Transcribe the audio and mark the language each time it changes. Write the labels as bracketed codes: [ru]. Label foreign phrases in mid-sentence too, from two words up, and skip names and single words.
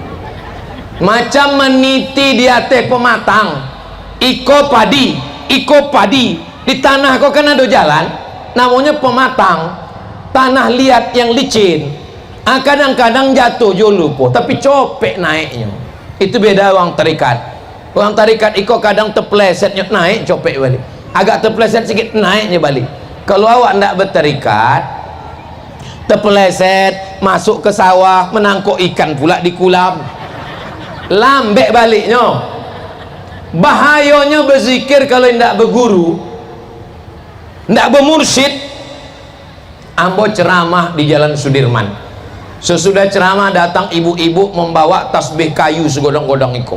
[id] Macam meniti di atas pematang, iko padi di tanah kok kan ada jalan, namanya pematang, tanah liat yang licin. Kadang-kadang jatuh jo lupa, tapi copek naiknya. Itu beda orang tarikat. Orang tarikat iko kadang terplesetnya naik, copek balik, agak terpleset sedikit naiknya balik. Kalau [min] awak ndak [id] bertarikat, terpeleset masuk ke sawah, menangkuk ikan pula di kolam, lambek baliknya. Bahayanya berzikir kalau tidak berguru, tidak bermursyid. Ambo ceramah di Jalan Sudirman, sesudah ceramah datang ibu-ibu membawa tasbih kayu segodong-godong itu.